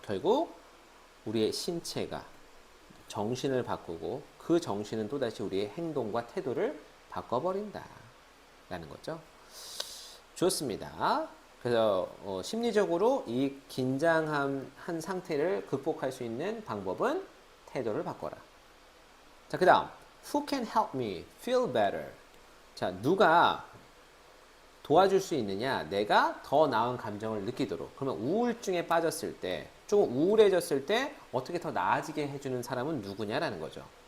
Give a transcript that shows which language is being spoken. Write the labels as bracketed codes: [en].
[ko] 결국 우리의 신체가 정신을 바꾸고 그 정신은 또다시 우리의 행동과 태도를 바꿔버린다 라는 거죠. 좋습니다. 그래서 심리적으로 이 긴장한 상태를 극복할 수 있는 방법은 태도를 바꿔라. 자, 그 다음 [en] Who can help me feel better? [ko] 자, 누가 도와줄 수 있느냐? 내가 더 나은 감정을 느끼도록. 그러면 우울증에 빠졌을 때, 조금 우울해졌을 때 어떻게 더 나아지게 해주는 사람은 누구냐라는 거죠.